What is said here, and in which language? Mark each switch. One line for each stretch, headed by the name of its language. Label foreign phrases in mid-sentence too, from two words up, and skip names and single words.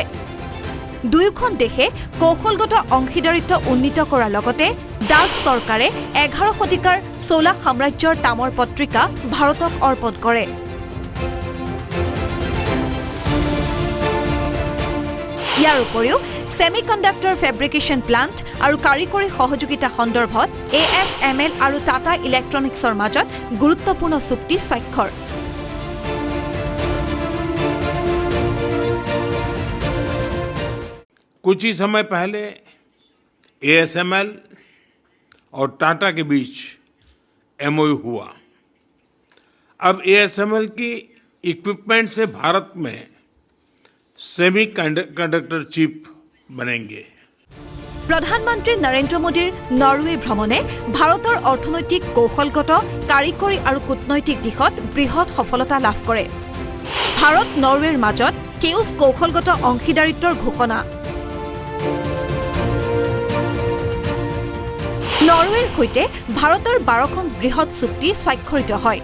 Assamese: দুয়োখন দেশে কৌশলগত অংশীদাৰিত্ব উন্নীত কৰাৰ লগতে ডাচ চৰকাৰে ১১ শতিকাৰ চোলা সাম্ৰাজ্যৰ তামৰ পত্ৰিকা ভাৰতক অৰ্পণ কৰে। ইয়াৰ উপৰিও
English: semi conductor fabrication plant
Assamese: আৰু কাৰিকৰী সহযোগিতা সন্দৰ্ভত ASML আৰু টাটা ইলেক্ট্ৰনিক্সৰ মাজত গুৰুত্বপূৰ্ণ চুক্তি স্বাক্ষৰ।
Hindi: कुछ ही समय पहले ASML और टाटा के बीच MOU हुआ। अब ASML की इक्विपमेंट से भारत में
English: semi conductor chip
Hindi: बनेंगे।
Assamese: প্ৰধানমন্ত্ৰী নৰেন্দ্ৰ মোদীৰ নৰৱে ভ্ৰমণে ভাৰতৰ অৰ্থনৈতিক, কৌশলগত, কাৰিকৰী আৰু কূটনৈতিক দিশত বৃহৎ সফলতা লাভ কৰে। ভাৰত নৰৱেৰ মাজত সেউজ কৌশলগত অংশীদাৰিত্বৰ ঘোষণা। নৰৱেৰ সৈতে ভাৰতৰ 12খন বৃহৎ চুক্তি স্বাক্ষৰিত হয়।